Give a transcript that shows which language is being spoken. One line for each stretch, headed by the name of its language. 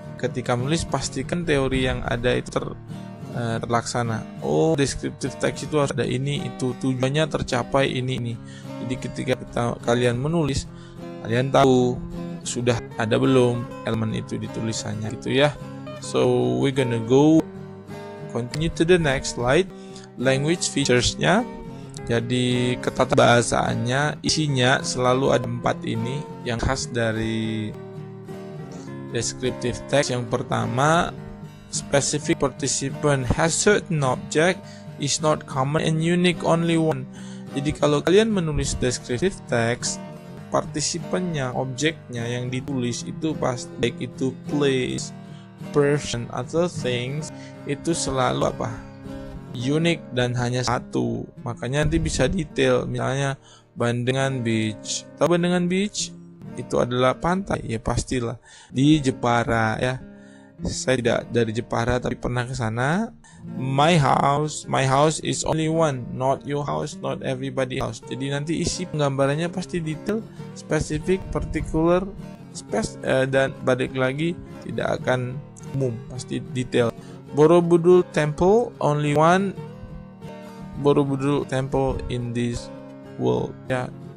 Indonesian: Ketika menulis, pastikan teori yang ada itu terlaksana. Oh, descriptive text itu harus ada ini itu, tujuannya tercapai ini. Jadi ketika kalian menulis, kalian tahu sudah ada belum elemen itu di tulisannya gitu ya.
English: So we're gonna continue to the next slide. Language features-nya.
Indonesian: Jadi ketatabahasaannya, isinya selalu ada 4 ini yang khas dari descriptive text. Yang pertama,
English: specific participant has certain object is not common and unique only one.
Indonesian: Jadi kalau kalian menulis descriptive text, partisipannya, objeknya yang ditulis itu pasti, baik itu place, person atau things, itu selalu unik dan hanya satu. Makanya nanti bisa detail, misalnya Bandengan Beach. Tahu Bandengan Beach? Itu adalah pantai, ya pastilah di Jepara ya. Saya tidak dari Jepara tapi pernah ke sana.
English: My house is only one, not your house, not everybody house.
Indonesian: Jadi nanti isi penggambarannya pasti detail, spesifik, particular, dan balik lagi tidak akan umum, pasti detail.
English: Borobudur Temple, only one Borobudur Temple in this world ya.